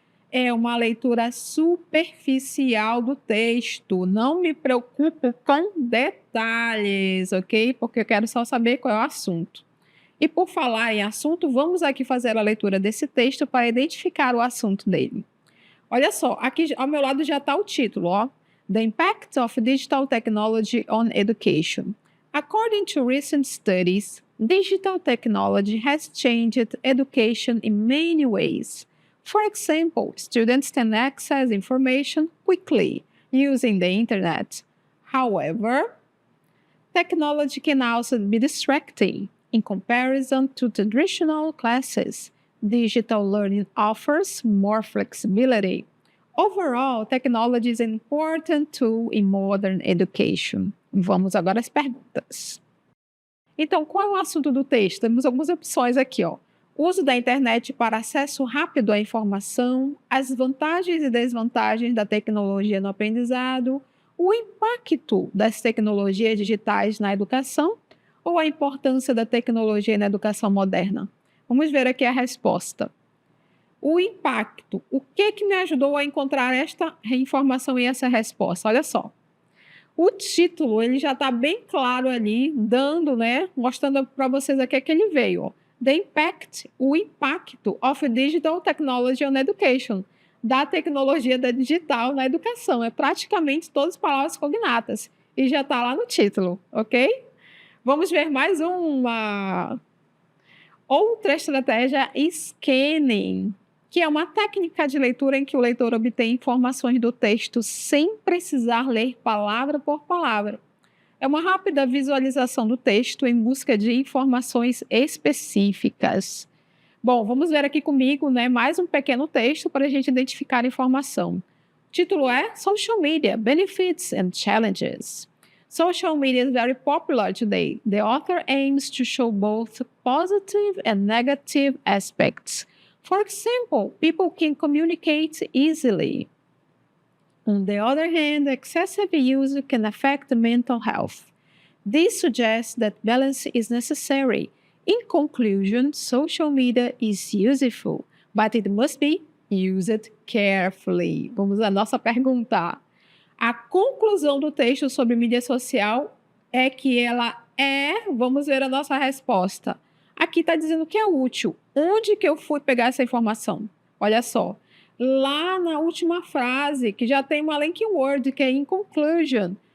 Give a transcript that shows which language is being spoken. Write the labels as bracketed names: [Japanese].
[Portuguese] É uma leitura superficial do texto. Não me preocupo com detalhes, ok? Porque eu quero só saber qual é o assunto. E por falar em assunto, vamos aqui fazer a leitura desse texto para identificar o assunto dele. Olha só, aqui ao meu lado já está o título, ó. [English] The Impact of Digital Technology on Education. According to recent studies, digital technology has changed education in many ways. For example, students can access information quickly using the internet. However, technology can also be distracting. In comparison to traditional classes, digital learning offers more flexibility. Overall, technology is an important tool in modern education. [Portuguese] Vamos agora às perguntas. Então, qual é o assunto do texto? Temos algumas opções aqui, ó. Uso da internet para acesso rápido à informação, as vantagens e desvantagens da tecnologia no aprendizado, o impacto das tecnologias digitais na educação, ou a importância da tecnologia na educação moderna? Vamos ver aqui a resposta. O impacto. O que me ajudou a encontrar esta informação e essa resposta? Olha só. O título, ele já está bem claro ali, dando, né? Mostrando para vocês aqui que ele veio. Ó. [English] The Impact, [Portuguese] o impacto [English] of digital technology on education. [Portuguese] Da tecnologia da digital na educação. É praticamente todas as palavras cognatas. E já está lá no título, ok? Vamos ver mais uma. Outra estratégia, scanning, que é uma técnica de leitura em que o leitor obtém informações do texto sem precisar ler palavra por palavra. É uma rápida visualização do texto em busca de informações específicas. Bom, vamos ver aqui comigo, né, mais um pequeno texto para a gente identificar a informação. O título é [English] Social Media, Benefits and Challenges. Social media is very popular today. The author aims to show both positive and negative aspects. For example, people can communicate easily. On the other hand, excessive use can affect mental health. This suggests that balance is necessary. In conclusion, social media is useful, but it must be used carefully. [Portuguese] Vamos à nossa pergunta. A conclusão do texto sobre mídia social é que ela vamos ver a nossa resposta. Aqui está dizendo que é útil. Onde que eu fui pegar essa informação? Olha só. Lá na última frase, que já tem uma linking word, que é in conclusion.